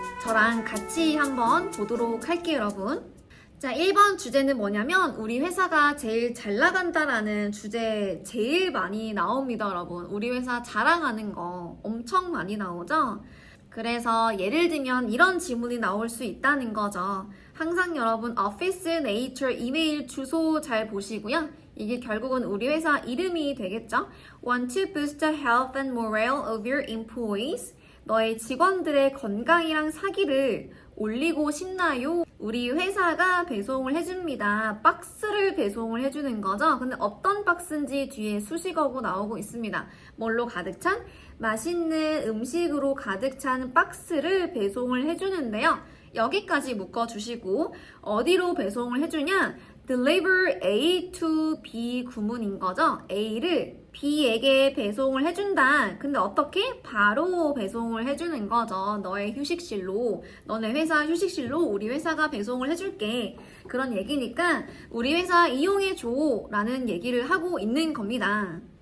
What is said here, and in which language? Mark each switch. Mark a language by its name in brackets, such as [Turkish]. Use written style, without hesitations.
[Korean] 저랑 같이 한번 보도록 할게요, 여러분. 자, 1번 주제는 뭐냐면 우리 회사가 제일 잘 나간다라는 주제 제일 많이 나옵니다, 여러분. 우리 회사 자랑하는 거 엄청 많이 나오죠? 그래서 예를 들면 이런 질문이 나올 수 있다는 거죠. 항상 여러분 오피스, 네이처, 이메일 주소 잘 보시고요. 이게 결국은 우리 회사 이름이 되겠죠? [English] Want to boost the health and morale of your employees? [Korean] 너의 직원들의 건강이랑 사기를 올리고 싶나요? 우리 회사가 배송을 해줍니다. 박스를 배송을 해주는 거죠. 근데 어떤 박스인지 뒤에 수식어고 나오고 있습니다. 뭘로 가득 찬? 맛있는 음식으로 가득 찬 박스를 배송을 해주는데요. 여기까지 묶어주시고 어디로 배송을 해주냐? [English] Deliver A to B 구문인 거죠. [Korean] A를 B에게 배송을 해준다. 근데 어떻게? 바로 배송을 해주는 거죠. 너의 휴식실로, 너네 회사 휴식실로 우리 회사가 배송을 해줄게. 그런 얘기니까 우리 회사 이용해줘 라는 얘기를 하고 있는 겁니다.